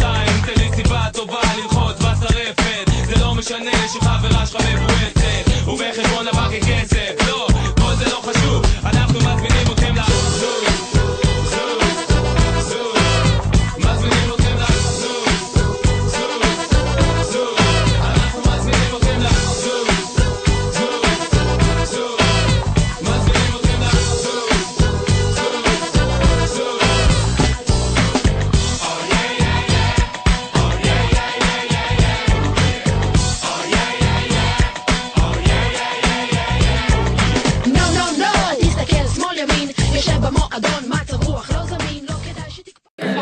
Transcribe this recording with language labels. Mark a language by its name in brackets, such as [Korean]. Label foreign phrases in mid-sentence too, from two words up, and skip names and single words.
[Hebrew] 2, תן לי סיבה טובה ללחוץ בצרפת, זה לא משנה שחברה שלך מבועצת, ובחשבון הבא ככסף, לא, כל זה לא חשוב, אנחנו מזמינים אתכם לזוז, זוז, זוז, מזמינים אתכם לזוז, זוז, זוז, אנחנו מזמינים אתכם לזוז, זוז, זוז, מזמינים אתכם לזוז, זוז, זוז. [English] Oh yeah yeah yeah, oh yeah yeah yeah yeah, oh yeah yeah yeah, oh yeah yeah yeah. No, no, no, [Hebrew] תסתכל שמאל ימין, יושב במועדון, מצב רוח לא זמין, לא כדאי שתקפא.